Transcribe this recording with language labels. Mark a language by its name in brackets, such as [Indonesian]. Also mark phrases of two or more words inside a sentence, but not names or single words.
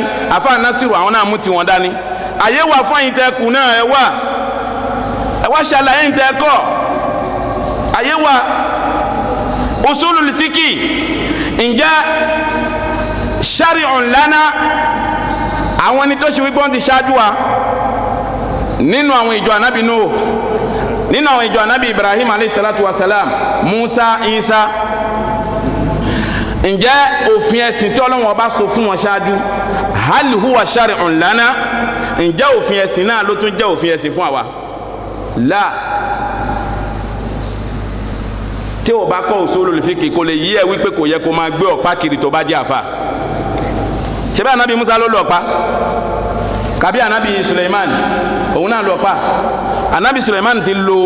[Yoruba] àfa nasiru àwọn náà mú tiwọn dání àyè wà fún àyìn tẹ kù náà ẹ wá ṣàlàyé ń tẹ kọ àyè wà [Arabic] usulul fíkì [Yoruba] ǹjẹ́ [Arabic] shari'un lana [Yoruba] àwọn ẹni tó ṣe wípé wọ́n ti ṣáájú wa nínú àwọn ìjọ anabi Nuh nínú àwọn ìjọ anabi Ibrahim [Arabic] alayhi salatu wa salam [Yoruba] Musa Isa ǹjẹ́ òfin ẹ̀sìn tí Ọlọ́run ọba sọ fún wọn ṣáájú [Arabic] hal huwa shari'un lana [Yoruba] ǹjẹ́ òfin ẹ̀sìn náà ló tún jẹ́ òfin ẹ̀sìn fún àwa la tí o bá kọ́ [Arabic] usulul fiqh [Yoruba] kò lè yí ẹ wípé kò yẹ kó máa gbé ọ̀pá kiri tó bá jẹ́ àfa ṣebí anabi Musa ló lọ ọ̀pá kàbí anabi Suleiman òun náà lọ ọ̀pá anabi Suleiman ti